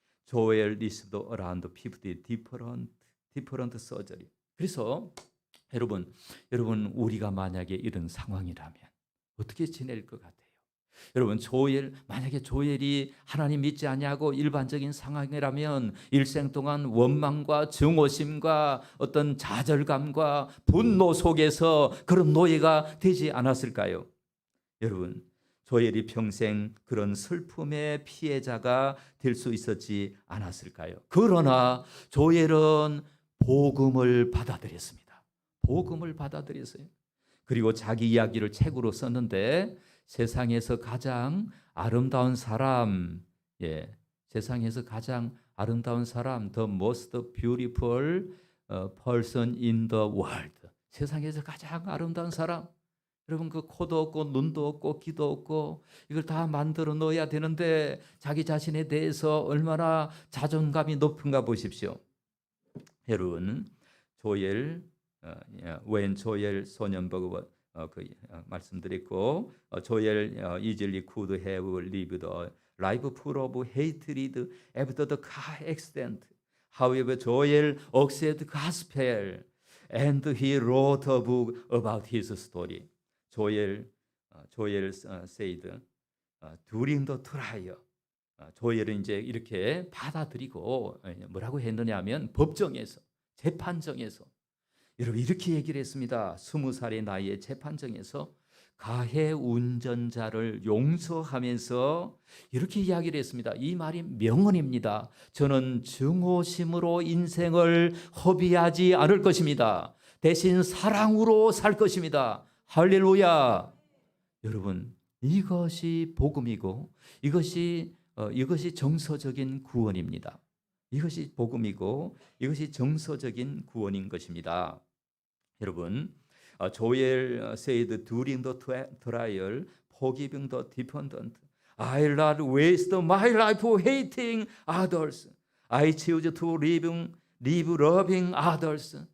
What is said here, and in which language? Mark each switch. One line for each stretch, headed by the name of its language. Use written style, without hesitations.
English: Joel received around 50 different surgery.
Korean: 그래서 여러분 우리가 만약에 이런 상황이라면 어떻게 지낼 것 같아요? 여러분 만약에 조엘이 하나님 믿지 아니하고 일반적인 상황이라면 일생 동안 원망과 증오심과 어떤 좌절감과 분노 속에서 그런 노예가 되지 않았을까요? 여러분 조엘이 평생 그런 슬픔의 피해자가 될 수 있었지 않았을까요? 그러나 조엘은 복음을 받아들였습니다. 복음을 받아들였어요. 그리고 자기 이야기를 책으로 썼는데 세상에서 가장 아름다운 사람, 세상에서 가장 아름다운 사람,
English: the most beautiful person in the world.
Korean: 세상에서 가장 아름다운 사람. 여러분 그 코도 없고 눈도 없고 귀도 없고 이걸 다 만들어 넣어야 되는데 자기 자신에 대해서 얼마나 자존감이 높은가 보십시오. 여러분
English: when 조엘 소년버그
Korean: 말씀드렸고
English: 조엘 easily could have lived a life full of hatred after the car accident. However, Joel accepted gospel and he wrote a book about his story. Joel said during the trial.
Korean: 조엘은 이제 이렇게 받아들이고 뭐라고 했느냐면 법정에서 재판정에서 여러분 이렇게 얘기를 했습니다. 20살의 나이에 재판정에서 가해 운전자를 용서하면서 이렇게 이야기를 했습니다. 이 말이 명언입니다. 저는 증오심으로 인생을 허비하지 않을 것입니다. 대신 사랑으로 살 것입니다. 할렐루야. 여러분 이것이 복음이고 이것이 정서적인 구원입니다. 이것이 복음이고 이것이 정서적인 구원인 것입니다. 여러분,
English: 조엘 said during the trial, forgiving the defendant, I'll not waste my life hating others. I choose to live loving others.